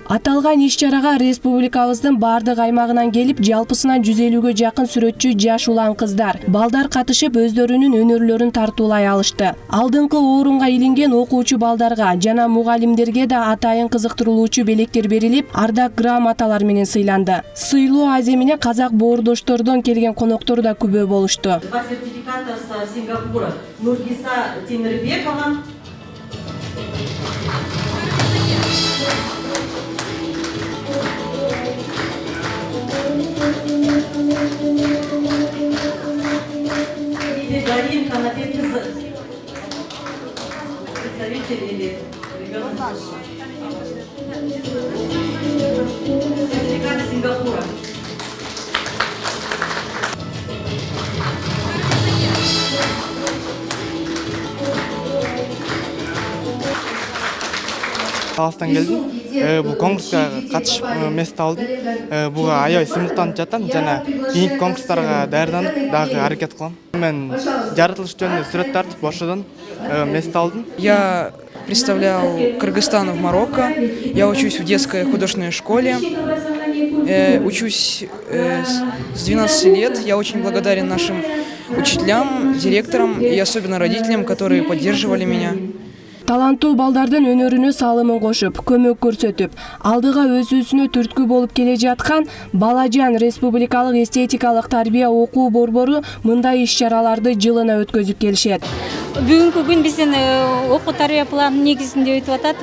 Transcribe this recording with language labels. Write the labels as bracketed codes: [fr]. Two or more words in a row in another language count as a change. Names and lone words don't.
[ky] Аталган иш-чарага республикабыздын бардык аймагынан келип, жалпысынан 150гө жакын сүрөтчү жаш улан кыздар, балдар катышып өздөрүнүн өнөрлөрүн тартуулай алышты. Алдыңкы орунга илинген окуучу балдарга жана мугалимдерге да атайын кызыктыруулуучу белектер берилип, ардак грамоталар менен сыйланды. Сыйлоо аземине казак боордоштордон келген коноктор да күбө болушту. [ru] Два сертификата с Сингапура. Нургиса Темирбекова. И Дарин Канапет, представитель или ребенок. Сертификат Сингапура. [ky] Каластан келдим. Бул конкурска катышып мест алдым. Буга аябай сыймыктанып жатам жана кийинки конкурстарга даярданып дагы аракет кылам. Мен жаратылыш жөнүндө сүрөт тартып ошодон мест алдым. [ru] Я представлял Кыргызстан в Марокко. Я учусь в детской художественной школе. Учусь с 12 лет. Я очень благодарен нашим учителям, директорам и особенно родителям, которые поддерживали меня. [ky] Таланттуу балдардын өнөрүнө салымын кошуп, көмөк көрсөтүп, алдыга өсүүсүнө түрткү болуп келе жаткан Балажан республикалык эстетикалык тарбия окуу борбору мындай иш-чараларды жылына өткөзүп келишет. Бүгүнкү күн биздин окуу тарбия планынын негизинде өтүп атат.